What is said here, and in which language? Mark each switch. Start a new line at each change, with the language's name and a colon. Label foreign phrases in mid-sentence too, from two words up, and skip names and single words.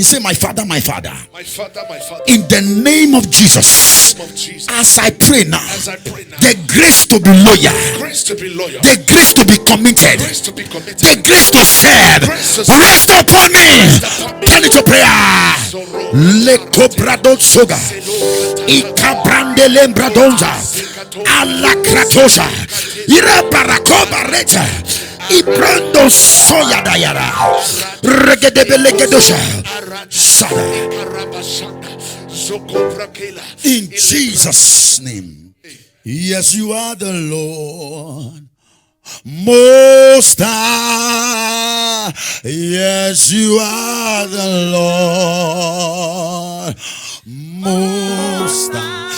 English: Say, my Father, my Father. My Father, my Father. In the name of Jesus. As I pray now, the grace to be loyal, the grace to be committed, the grace to serve, rest upon me. Turn it to prayer. Lekobrado soga, ikabrande lembradonza, alakratosha, irabarakoba reta, ibrando soya dayara, regedebelekedosha, sada. In Jesus' name. Yes, you are the Lord Most High. Yes, you are the Lord Most High.